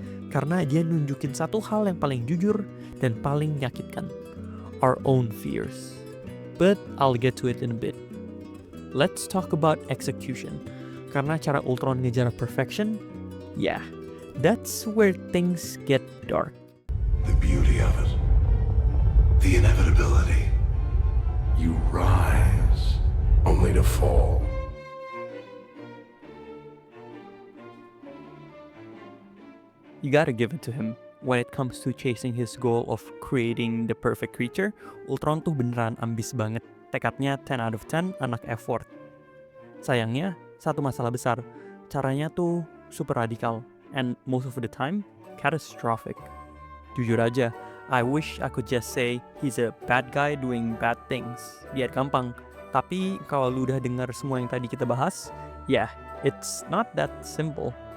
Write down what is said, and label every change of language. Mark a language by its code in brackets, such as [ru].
[id] Karena dia nunjukin satu hal yang paling jujur dan paling menyakitkan. [en] Our own fears. But I'll get to it in a bit. Let's talk about execution. [id] Karena cara Ultron ngejar perfection, [en] yeah, that's where things get dark. The beauty of it. The inevitability. You rise, only to fall. You gotta give it to him. When it comes to chasing his goal of creating the perfect creature, Ultron [id] tuh beneran ambis banget. Tekadnya 10 out of 10, anak effort. Sayangnya, satu masalah besar. Caranya tuh super radikal. [en] And most of the time, catastrophic. [id] Jujur aja, [en] I wish I could just say he's a bad guy doing bad things. [id] Biar gampang. Tapi kalau lu udah dengar semua yang tadi kita bahas, yeah, [en] it's not that simple.